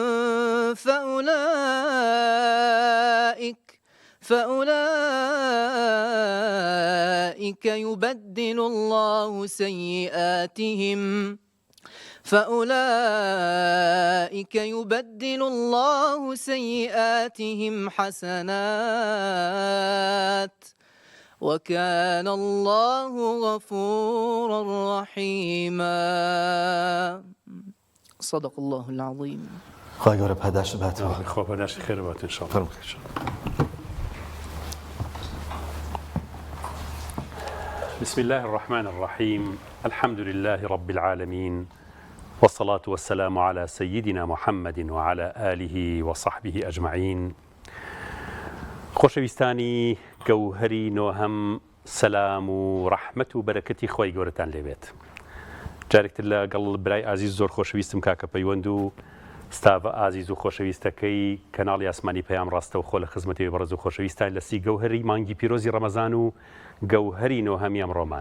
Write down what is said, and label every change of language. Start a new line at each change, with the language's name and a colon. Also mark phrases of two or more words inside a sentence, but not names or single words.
Arabic: فأولئك يبدل الله سيئاتهم حسنات وكان الله غفورا رحيما صدق الله العظيم.
Central Kurdish: خواهی گەورە پاداش باتەوە. خۆ پاداشی خێر بات ئینشاءالله.
Arabic: بسم الله الرحمن الرحيم الحمد لله رب العالمين والصلاة والسلام على سيدنا محمد وعلى آله وصحبه أجمعين.
Central Kurdish: خۆشەویستانی گەوهەری نۆهەم سەلام و ڕەحمەت و بەرەکەتی خۆی گەورەتان لێبێت. جارێکتر لەگەڵ برای ئازیز زۆر خۆشەویستم کاکە پەیوەند و ستاڤە ئازیز و خۆشەویستەکەی کەناڵی ئاسمانی پەیام ڕاستە و خۆ لە خزمەتی بەڕێز و خۆشەویستان لەسی گەوهەری مانگی پیرۆزی ڕەمەزان و گەوهەری نۆهەمی ئەمڕۆمان.